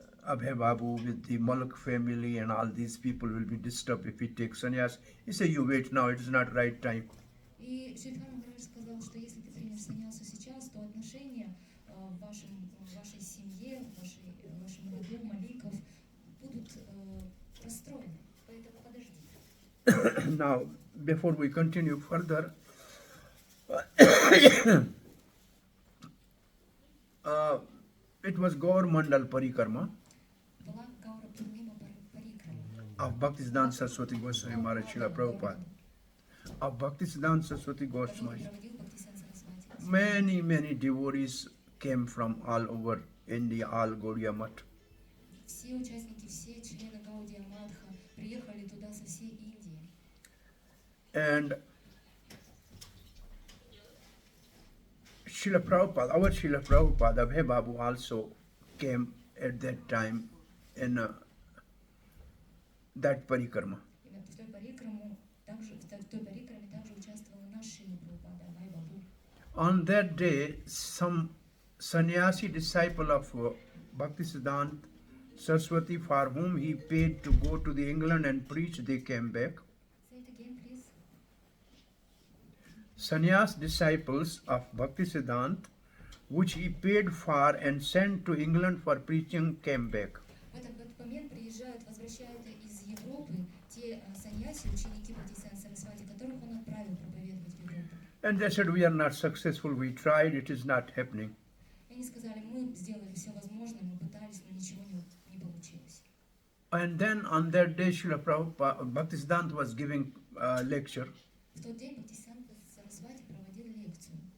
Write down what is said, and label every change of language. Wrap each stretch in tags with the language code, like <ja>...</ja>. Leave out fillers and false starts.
<en>Abhay Babu with the Malak family and all these people will be disturbed if he takes sannyas. He said, you wait now, it is not right time.</en> <ru>И Шридхар Махарадж сказал, что если ты примешь саньясу сейчас, то отношения в вашей семье, в вашем роду маликов будут расстроены. Поэтому подожди.</ru> <en>Now, before we continue further, it was Gaur Mandal Parikrama</en> <ru>Была Гаура Пурнима Парикрама.</ru> <en>of Bhaktisiddhanta Saraswati Goswami Maharaj Srila Prabhupada. Of Bhaktisiddhanta Saraswati Goswami.</en> <ru>Проводил Бхактисиданта Сарасвати.</ru> <en>Many devotees came from all over India, all Gaudiya Math.</en> <ru>Все участники, все члены Гаудия Мадха приехали туда со всей Индии.</ru> <en>And Srila Prabhupada, our Srila Prabhupada, Abhay Babu also came at that time in that parikrama.</en> <ru>И в той парикраме также участвовал наш Шрила Прабхупада, Абхай Бабу.</ru> <en>On that day, some sannyasi disciple of Bhaktisiddhanta Saraswati, for whom he paid to go to the England and preach, they came back. Say it again, please. Sannyas disciples of Bhaktisiddhanta, which he paid for and sent to England for preaching, came back.</en> <ru>В этот момент возвращают из Европы те саньяси, ученики Бхактисиданта Сарасвати, которых он отправил проповедовать в Европу.</ru> <en>And they said, we are not successful, we tried, it is not happening.</en> <ru>И они сказали, мы сделали все возможное, мы пытались, но ничего не получилось.</ru> <en>And then on that day, Srila Prabhupada, Bhaktisiddhanta was giving a lecture,</en> <ru>В тот день Бхактисиданта Сарасвати проводил лекцию.</ru>